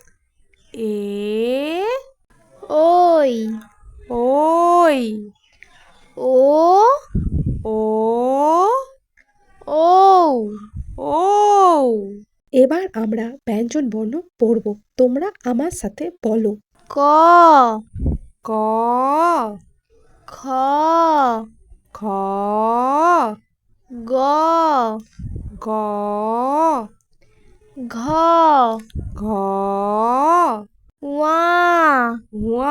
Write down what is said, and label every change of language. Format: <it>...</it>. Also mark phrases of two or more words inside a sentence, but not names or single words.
<bn>এ, ওই, ওই, ও, ও, ঔ। ও। এবার আমরা ব্যঞ্জন বর্ণ পড়ব। তোমরা আমার সাথে বলো। ক, ক, খ, খ, গ, গ, ঘ, ঘ, ওয়া, ওয়া,</bn>